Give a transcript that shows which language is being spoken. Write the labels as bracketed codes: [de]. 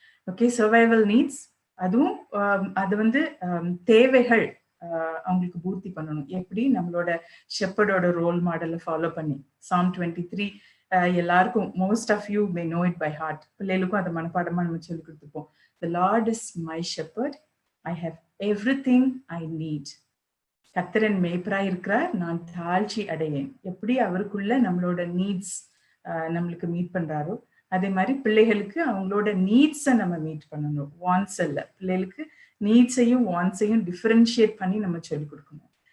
[ta] Okay, survival needs, அதுவும் அது வந்து தேவைகள் அவங்களுக்கு பூர்த்தி பண்ணணும். எப்படி நம்மளோட ஷெப்பர்டோட ரோல் மாடலை ஃபாலோ பண்ணி Psalm 23 எல்லாருக்கும் [en] Most of you may know it by heart. [ta] பிள்ளைகளுக்கும் அதை மனப்பாடமா நம்ம சொல்லி கொடுத்துப்போம். [en] The Lord is my shepherd, I have everything I need. [ta] கர்த்தரன் மேய்ப்பராய் இருக்கிறார், நான் தாழ்ச்சி அடையேன். எப்படி அவருக்குள்ள நம்மளோட நீட்ஸ் நம்மளுக்கு மீட் பண்றாரோ அதே மாதிரி பிள்ளைகளுக்கு அவங்களோட நீட்ஸை நம்ம மீட் பண்ணணும். வான்ஸ் இல்லை, பிள்ளைகளுக்கு நீட்ஸையும் வான்ஸையும் டிஃபரன்ஷியேட் பண்ணி நம்ம சொல்லிக் கொடுக்கணும்.